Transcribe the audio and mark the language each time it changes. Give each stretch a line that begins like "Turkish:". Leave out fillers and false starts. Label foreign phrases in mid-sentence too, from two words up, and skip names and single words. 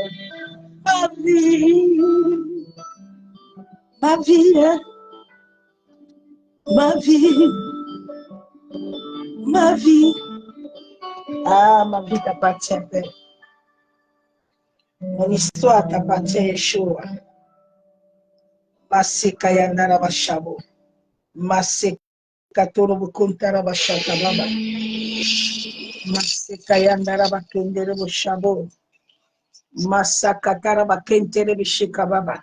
French: Ma vie, ma vie, ma vie, ma vie. Ah, ma vie t'appartient, Père. Mon histoire t'appartient, Yeshua. Masika yandara bashabo. Masika torobo kuntara bashata baba. Masika yandara bakendere bashabo. Masaka tara bakentere bishika baba.